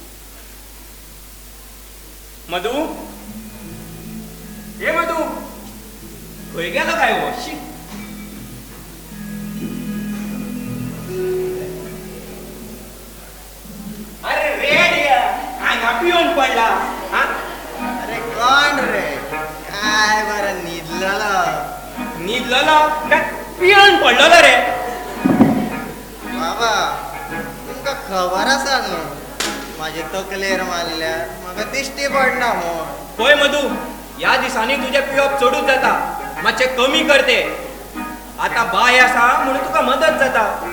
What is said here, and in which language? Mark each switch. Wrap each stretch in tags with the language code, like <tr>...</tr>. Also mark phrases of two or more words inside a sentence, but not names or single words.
<kok>मधू हे मधू खंय गेलो काय हो शी पिऊन पडला हा अरे कोण रे काय बरं निदलेलं निदलेलो काय पिऊन पडलेलो रे बाबा तुमका खबर आसा न्हू माझे तकलेर मारल्यार म्हाका दिश्टी पडना म्हूण होय मधू या दिसांनी तुझे पिवप चडूच जाता मातशे कमी करते आता बाय आसा म्हणून तुका मदत जाता</kok>